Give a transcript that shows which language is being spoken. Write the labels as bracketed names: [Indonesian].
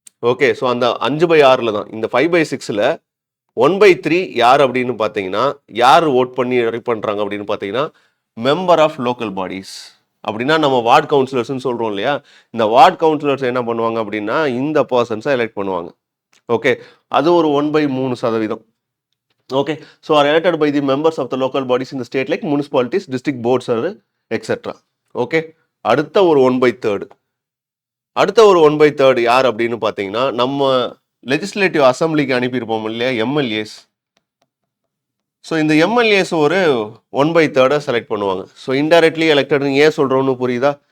[Tamil] Okay, so அந்த 5/6 தான். இந்த 5/6ல் 1/3 யார் அப்படின்னு பார்த்தீங்கன்னா யார் ஓட் பண்ணி எலெக்ட் பண்றாங்க அப்படின்னு பார்த்தீங்கன்னா மெம்பர் ஆஃப் லோக்கல் பாடிஸ். அப்படின்னா நம்ம வார்டு கவுன்சிலர்ஸ்னு சொல்றோம் இல்லையா? இந்த வார்டு கவுன்சிலர்ஸ் என்ன பண்ணுவாங்க அப்படின்னா இந்த பர்சன்ஸை எலெக்ட் பண்ணுவாங்க. ஓகே, அது ஒரு 1/3%. [English] Okay, so are elected by the members of the local bodies in the state like municipalities, district boards, etc. [Tamil] Okay, அடுத்த ஒரு 1/3. அடுத்த ஒரு 1/3 யார் அப்படின்னு பார்த்தீங்கன்னா நம்ம லெஜிஸ்லேட்டிவ் அசம்பிளிக்கு அனுப்பியிருப்போம் இல்லையா, எம்எல்ஏஸ். ஸோ இந்த எம்எல்ஏஸ் ஒரு 1/3 செலக்ட் பண்ணுவாங்க. ஸோ இன்டைரக்ட்லி எலெக்டட்னு ஏன் சொல்கிறோன்னு புரியுதா?